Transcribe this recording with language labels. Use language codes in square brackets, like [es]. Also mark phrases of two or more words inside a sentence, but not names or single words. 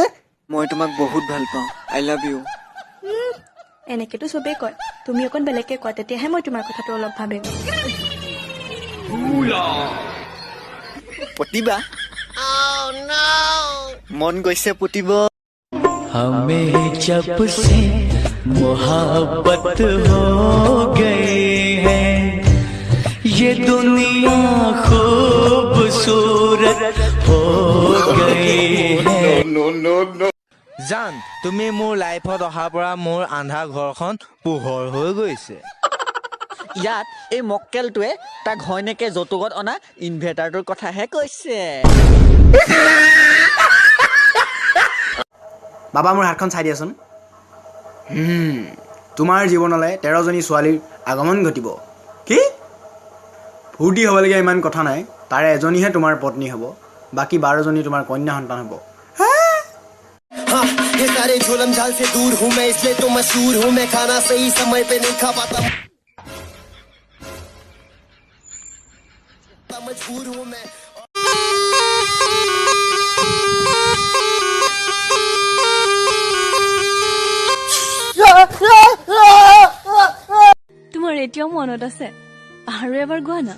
[as] মই তোমাক বহুত ভাল পাওঁ [en] I love you [as] এনেকেতো চবেই কয় তুমি অকণ বেলেগকে কয় তেতিয়াহে মই তোমাৰ কথাটো অলপ ভাবিম পতিবা মন গৈছে পতিব [hi] हमें जब से मोहब्बत हो गई है ये दुनिया खूबसूरत हो गई है [as] জান তুমি মোৰ লাইফত অহাৰ পৰা মোৰ আন্ধা ঘৰখন পোহৰ হৈ গৈছে ইয়াত এই মক্কেলটোৱে তাৰ ঘৈণীয়েকে যৌতুকত অনা ইনভাৰ্টাৰটোৰ কথাহে কৈছে বাবা মোৰ হাতখন চাই দিয়াচোন তোমাৰ জীৱনলৈ 13জনী ছোৱালীৰ আগমন ঘটিব কি ফূৰ্তি হ'বলগীয়া ইমান কথা নাই তাৰে এজনীহে তোমাৰ পত্নী হ'ব বাকী 12জনী তোমাৰ কন্যা সন্তান হ'ব [hi] ये सारे झोलम झाल से दूर हूँ मैं इसलिए तो मशहूर हूँ मैं खाना सही समय पे नहीं खा पाता मजबूर हूँ मैं [as] তোমাৰ এতিয়াও মনত আছে আৰু এবাৰ গোৱা না